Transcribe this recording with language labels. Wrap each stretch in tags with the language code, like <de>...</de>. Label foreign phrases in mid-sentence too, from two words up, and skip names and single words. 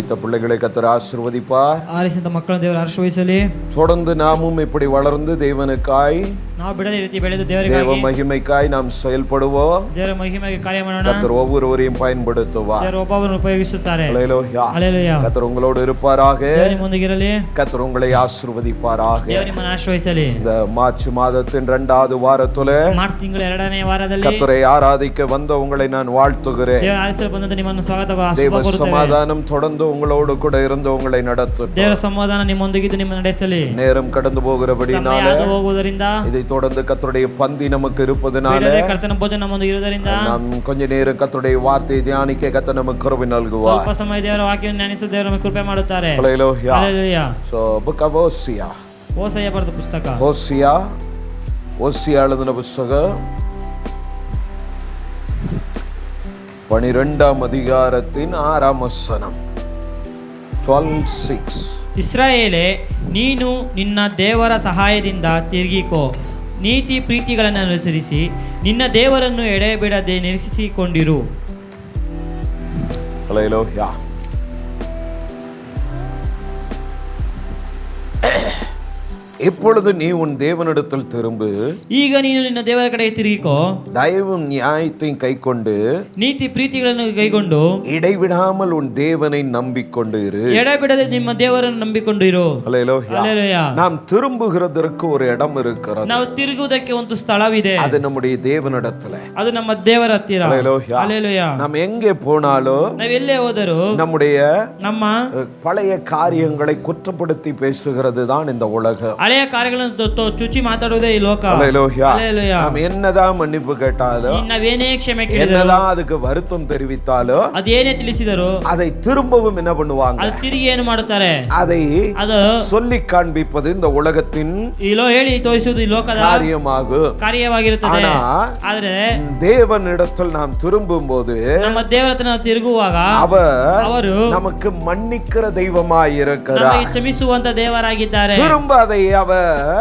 <ta>பிள்ளைகளை கர்த்தர் ஆசீர்வதிப்பார்.</ta> <kn>ಆರಿಸಿದ ಮಕ್ಕಳನ್ನು ದೇವರು ಆಶೀರ್ವದಿಸಲಿ.</kn> <ta>தொடர்ந்து நாமும் இப்படி வளர்ந்து தேவனுக்காய்</ta> <kn>ನಾವು ಬಿಡದ ರೀತಿ ಬೆಳೆದು</kn> <ta>தேவ</ta> <kn>ದೇವರಿಗಾಗಿ</kn> <ta>மகிமைக்காய் நாம் செயல்படுவோம்.</ta> <kn>ದೇವರ ಮಹಿಮೆಗೆ ಕಾರ್ಯ ಮಾಡೋಣ.</kn> <ta>கர்த்தர் ஒவ்வொருவரையும் பயன்படுத்துவார்.</ta> <kn>ದೇವರು ಒಬ್ಬೊಬ್ಬರನ್ನು ಉಪಯೋಗಿಸುತ್ತಾರೆ.</kn> <ta>ஹல்லேலூயா.</ta> <kn>ಹಲ್ಲೆಲೂಯಾ.</kn> <ta>கர்த்தர் உங்களோடு இருப்பாராக.</ta> <kn>ದೇವರು ನಿಮ್ಮೊಂದಿಗಿರಲಿ.</kn> <ta>கர்த்தர் உங்களை ஆசீர்வதிப்பாராக.</ta> <kn>ದೇವರು ನಿಮ್ಮನ್ನು ಆಶೀರ್ವದಿಸಲಿ.</kn> <ta>இந்த மார்ச் மாதத்தின் 2வது வாரத்திலே</ta> <kn>ಮಾರ್ಚ್ ತಿಂಗಳ 2ನೇ ವಾರದಲ್ಲಿ</kn> <ta>கர்த்தரை ஆராதிக்க வந்த உங்களை நான் வாழ்த்துகிறேன்.</ta> <kn>ದೇವರ ಆಶೀರ್ವಾದ ಬಂದಂತೆ ನಿಮ್ಮನ್ನು ಸ್ವಾಗತ</kn> <ta>தேவ</ta> <kn>ಕೋರುತ್ತೇವೆ.</kn> <ta>சமாதானம் தொடர்ந்து உங்களோடு கூட இருந்து உங்களை நடத்தும்.</ta> <kn>ದೇವರ ಸಮಾಧಾನ ನಿಮ್ಮೊಂದಿಗಿದ್ದು ನಿಮ್ಮನ್ನು ನಡೆಸಲಿ.</kn> <ta>நேரம் கடந்து போகிறபடினால</ta> <kn>ಸಮಯ ಹೋಗುವುದರಿಂದ</kn> <ta>இதை தொடர்ந்து கர்த்தருடைய பந்தி நமக்கு இருப்பதனால</ta> <kn>ಕರ್ತನ ಭೋಜನ ನಮ್ಮೊಂದಿಗೆ ಇರುವುದರಿಂದ</kn> <ta>நாம் கொஞ்ச நேரம் கர்த்தருடைய வார்த்தையை தியானிக்க கர்த்தர் நமக்கு கிருபை നൽകുவார்.</ta> <kn>ಸ್ವಲ್ಪ ಸಮಯ ದೇವರ ವಾಕ್ಯವನ್ನು ಧ್ಯಾನಿಸಲು ದೇವರು ನಮಗೆ ಕೃಪೆ ಮಾಡುತ್ತಾರೆ.</kn> <ta>ஹல்லேலூயா.</ta> <kn>ಹಲ್ಲೆಲೂಯಾ.</kn> <en>So book of Hosea.</en> <kn>ಹೋಸೆಯ ಬರೆದ ಪುಸ್ತಕ.</kn> <ta>ஹோசியா எழுதின புத்தகம் 12ஆம் அதிகாரத்தின் 6ஆம் வசனம்.</ta> <kn>12:6. ಇಸ್ರಾಯೇಲೇ, ನೀನು ನಿನ್ನ ದೇವರ ಸಹಾಯದಿಂದ ತಿರುಗಿಕೋ, ನೀತಿ ಪ್ರೀತಿಗಳನ್ನು ಅನುಸರಿಸಿ ನಿನ್ನ ದೇವರನ್ನು ಎಡೆಬಿಡದೆ ನಿರೀಕ್ಷಿಸಿಕೊಂಡಿರು.</kn> <ta>ஹல்லேலூயா. இப்பொழுது நீ உன் தேவனிடத்தில் திரும்பு,</ta> <kn>ಈಗ ನೀನು ನಿನ್ನ ದೇವರ ಕಡೆಗೆ ತಿರುಗಿಕೋ,</kn> <ta>தயவும் நியாயத்தையும் கைக்கொண்டு</ta> <kn>ನೀತಿ ಪ್ರೀತಿಗಳನ್ನು ಕೈಗೊಂಡು</kn> <ta>இடைவிடாமல் உன் தேவனை நம்பிக்கொண்டு இரு.</ta> <kn>ಎಡೆಬಿಡದೆ ನಿಮ್ಮ ದೇವರನ್ನು ನಂಬಿಕೊಂಡು ಇರು.</kn> <ta>ஹல்லேலூயா.</ta> <kn>ಹಲ್ಲೆಲೂಯಾ.</kn> <ta>நாம் திரும்புகிறதற்கு ஒரு இடம் இருக்கிறது.</ta> <kn>ನಾವು ತಿರುಗುವುದಕ್ಕೆ ಒಂದು ಸ್ಥಳವಿದೆ.</kn> <ta>அது நம்முடைய தேவனிடத்துல.</ta> <kn>ಅದು ನಮ್ಮ ದೇವರ ಹತ್ತಿರ.</kn> <ta>ஹல்லேலூயா.</ta> <kn>ಹಲ್ಲೆಲೂಯಾ.</kn> <ta>நாம் எங்கே போனாலும்</ta> <kn>ನಾವೆಲ್ಲೇ ಹೋದರೂ</kn> <ta>நம்முடைய</ta> <kn>ನಮ್ಮ</kn> <ta>பழைய காரியங்களை குற்றப்படுத்தி பேசுகிறது தான் இந்த உலகம்.</ta> <kn>ಹಳೆಯ ಕಾರ್ಯಗಳನ್ನು ಚುಚ್ಚಿ ಮಾತಾಡುವುದೇ ಈ ಲೋಕ.</kn> <ta>ஹல்லேலூயா.</ta> <kn>ಹಲ್ಲೆಲೂಯಾ.</kn> <ta>நாம் என்னதான் மன்னிப்பு கேட்டாலும்,</ta> <kn>ನಾವೇನೇ ಕ್ಷಮೆ ಕೇಳಿದರೂ,</kn> <ta>என்னதான் அதுக்கு வருத்தம் தெரிவித்தாலும்,</ta> <kn>ಅದೇನೇ ತಿಳಿಸಿದರು</kn> <ta>அதை திரும்பவும் என்ன பண்ணுவாங்க?</ta> <kn>ಅದು ತಿರುಗಿ ಏನು ಮಾಡುತ್ತಾರೆ?</kn> <ta>அதை</ta> <kn>ಅದು</kn> <ta>சொல்லி காண்பிப்பது இந்த உலகத்தின்</ta> <kn>ಹೇಳಿ ತೋರಿಸುವುದು ಈ ಲೋಕದ</kn> <ta>காரியமாகும்.</ta> <kn>ಕಾರ್ಯವಾಗಿರುತ್ತದೆ.</kn> <ta>ஆனா</ta> <kn>ಆದ್ರೆ</kn> <ta>தேவனிடத்தில் நாம் திரும்பும் போது</ta> <kn>ನಮ್ಮ ದೇವರ ಹತ್ರ ನಾವು ತಿರುಗುವಾಗ ಅವರು</kn> <ta>நமக்கு மன்னிக்கிற தெய்வமாய் இருக்கிறார்.</ta> <kn>ನಮಗೆ ಕ್ಷಮಿಸುವಂತ ದೇವರಾಗಿದ್ದಾರೆ.</kn> <ta>திரும்ப அதை அவர்</ta>